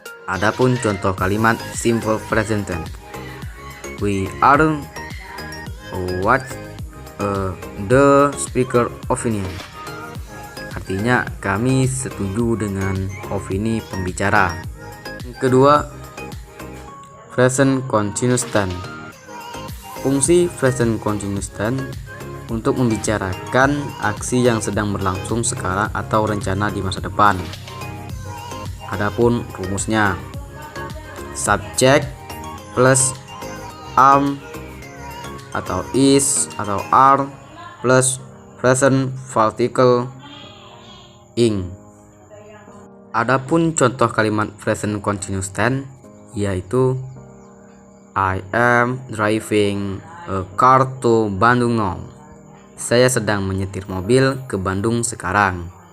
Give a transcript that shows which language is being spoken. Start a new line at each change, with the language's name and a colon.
Indonesian: Adapun contoh kalimat
English: simple present tense, we are what the speaker opinion.
Indonesian: Artinya kami setuju dengan opini pembicara. Yang kedua, present continuous tense. Fungsi present continuous tense untuk membicarakan aksi yang sedang berlangsung sekarang atau rencana di masa depan. Adapun rumusnya, subject plus am atau is atau are plus present participle ing. Adapun contoh kalimat
English: present continuous tense yaitu I am driving a car to Bandung now.
Indonesian: Saya sedang menyetir mobil ke Bandung sekarang.